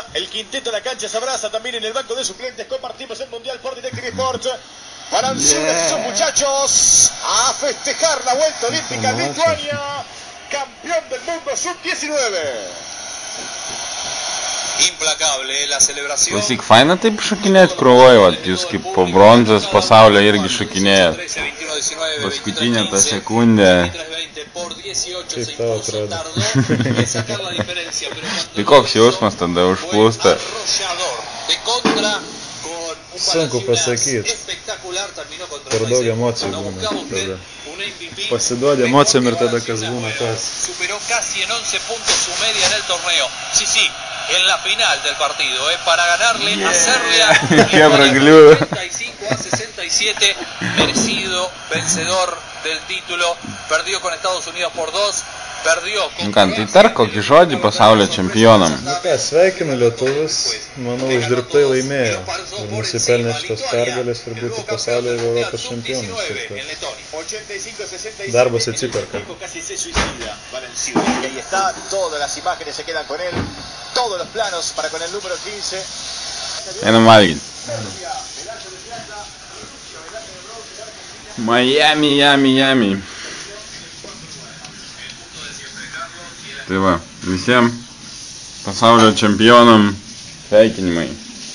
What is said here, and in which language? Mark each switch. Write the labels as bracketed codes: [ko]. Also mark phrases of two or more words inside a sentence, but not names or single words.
[es] El quinteto de la cancha se abraza también en el banco de suplentes. Compartimos el Mundial por Directive Sports. Para esos muchachos a festejar la vuelta olímpica en Lituania. Campeón del mundo sub-19. Implacable la celebración. [lt] Klausyk, faina taip šokinėt krūvoj, vat, jūs kaip po bronzos pasaulio irgi šokinėjat. Paskutinė ta sekundė. Kaip tau atrodo? Tai koks jausmas tada užplūsta? Sunku pasakyti. Per daug emocijų būna tada. Pasiduodi emocijom ir tada kas būna tas. [es] Superó casi en 11 puntos su media en el torneo. Sí, sí, en la final del partido, para ganarle a Serbia. 35-67, merecido vencedor del título. Perdió con Estados Unidos por 2. Perdió con... [lt] Tai tark kokį žodį pasaulio čempionam. Ką, sveikinu lietuvius, manau, uždirbtai laimėjo. Ir nusipelnė šitos pergalės ir būti pasaulio ir Europos čempionais. Darbas atsiperka. [es] Ahí está, todas las imágenes se quedan con él, todos los planos para con el número 15. [lt] Einam valgyt. Miami. Tai va, visiems pasaulio čempionam sveikinimai.